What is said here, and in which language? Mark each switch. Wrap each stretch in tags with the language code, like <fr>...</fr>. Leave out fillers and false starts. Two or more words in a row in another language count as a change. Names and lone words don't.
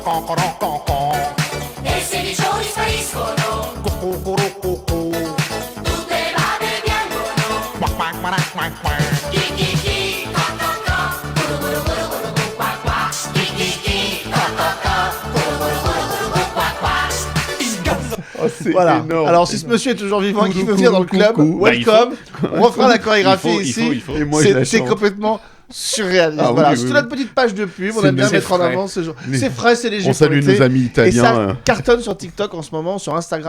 <it>E 16 spariscono. Tutte le babe piangono. Chi chi chi, co co co. Guru guru guru guru gu qua qua. Chi chi chi, co co co. Guru guru guru guru gu qua qua.</it> <fr>Voilà. Énorme. Alors, si ce monsieur est toujours vivant et qu'il veut venir dans le club, welcome. On refera la chorégraphie ici. Il faut. Et moi, je la C'est chante. complètement surréaliste. Ah oui, Voilà, oui, c'est oui. notre petite page de pub. On C'est aime bien c'est mettre en frais. avant ce genre. Mais- C'est frais, c'est léger. On salue pour l'été. nos amis Et ça italiens. cartonne sur TikTok en ce moment, sur Instagram</fr>